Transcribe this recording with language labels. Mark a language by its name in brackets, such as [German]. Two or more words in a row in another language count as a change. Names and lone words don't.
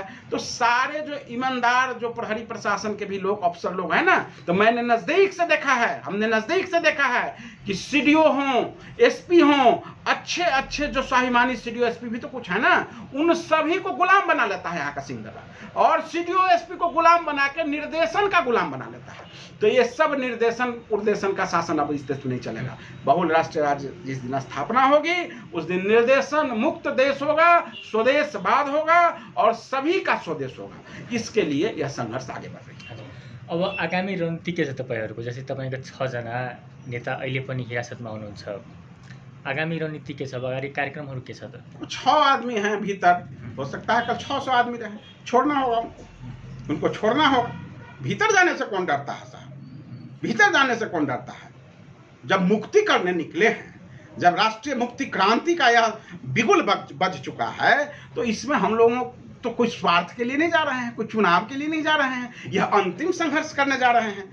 [Hindi] तो सारे जो ईमानदार जो प्रहरी प्रशासन के भी लोग, अफसर लोग हैं ना, तो मैंने नजदीक से देखा है, हमने नजदीक से देखा है कि सीडीओ हों, एसपी हों, अच्छे अच्छे जो स्वाभिमानी सीडीओ एसपी भी तो कुछ है ना, उन सभी को गुलाम बना लेता है यहाँ का सिंगरा, और सीडीओ एसपी को गुलाम बना के निर्देशन का गुलाम बना लेता है। तो ये सब निर्देशन उर्देशन का शासन अब इस देश में नहीं चलेगा। बहुल राष्ट्रीय राज्य जिस दिन स्थापना होगी उस दिन निर्देशन मुक्त देश होगा, स्वदेशवाद होगा और सभी का स्वदेश होगा। इसके लिए यह संघर्ष आगे बढ़ रही है। [Nepali] अब आगामी रणनीति के छ तपाईहरुको? जस्तै तपाईको 6 जना नेता अहिले पनि हिरासतमा हुनुहुन्छ, आगामी रणनीति के छ? अगाडि कार्यक्रमहरू के छ त? [Hindi] 6 आदमी हैं भीतर, हो सकता है कल 600 आदमी रहे, छोड़ना होगा उनको, छोड़ना होगा। भीतर जाने से कौन डरता है साहब? भीतर जाने से कौन डरता है? जब मुक्ति करने निकले हैं, जब राष्ट्रीय मुक्ति क्रांति का यह बिगुल बज चुका है, तो इसमें हम लोगों तो कोई स्वार्थ के लिए नहीं जा रहे हैं, कोई चुनाव के लिए नहीं जा रहे हैं, यह अंतिम संघर्ष करने जा रहे हैं।